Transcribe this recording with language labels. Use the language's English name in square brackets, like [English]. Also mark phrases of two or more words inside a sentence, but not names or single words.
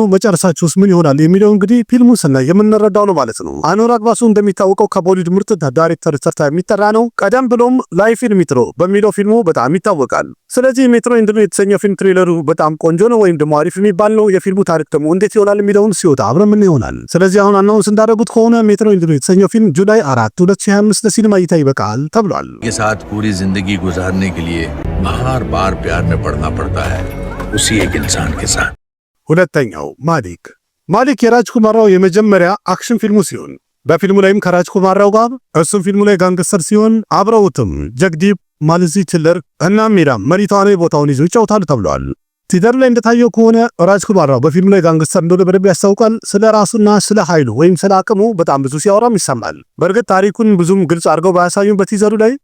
[Amharic] መጨረሻቸውስ ምን ይሆናል የሚለው እንግዲህ ፊልሙ ስናይ የምንረዳው ነው ማለት ነው። አኑራግ ባሱ እንደሚታወቀው ከቦሊውድ ምርጥ ዳይሬክተር ተርታ የሚጠራ ነው። ቀደም ብሎም ላይፍ ኢን ሜትሮ በሚለው ፊልሙ በጣም ይታወቃል። ስለዚህ ሜትሮ ኢንድ የተሰኘው ፊልም ትሬለሩ በጣም ቆንጆ ነው ወይም ደግሞ አሪፍ የሚባል ነው። የፊልሙ ታሪክ ደግሞ እንዴት ይሆናል የሚለውን ሲወጣ አብረን ምን ይሆናል። ስለዚህ አሁን አናውንስ እንዳደረጉት ከሆነ ሜትሮ ኢንድ የተሰኘው ፊልም ጁላይ 4 2025 ለሲኒማ እይታ ይበቃል ተብሏል። [Hindi] के साथ पूरी जिंदगी गुजारने के लिए बार-बार प्यार में पड़ना पड़ता है उसी एक इंसान के साथ। [Amharic] 2ኛው ማሊክ። ማሊክ የራጅ ኩማራው የመጀመሪያ አክሽን ፊልሙ ሲሆን በፊልሙ ላይም ከራጅ ኩማራው ጋር እሱም ፊልሙ ላይ ጋንግስተር ሲሆን አብረውትም ጀግዲፕ ማልዚ ቲለር እና ሚራም መሪ ተዋናይ ቦታውን ይዘው ይጫወታሉ ተብሏል። ቲዘር ላይ እንደታየው ከሆነ ራጅ ኩማራው በፊልሙ ላይ ጋንግስተር እንደሆነ በደንብ ያስታውቃል። ስለ ራሱና ስለ ኃይሉ ወይም ስለ አቅሙ በጣም ብዙ ሲያወራም ይሰማል። በእርግጥ ታሪኩን ብዙም ግልጽ አድርገው ባያሳዩም በቲዘሩ ላይ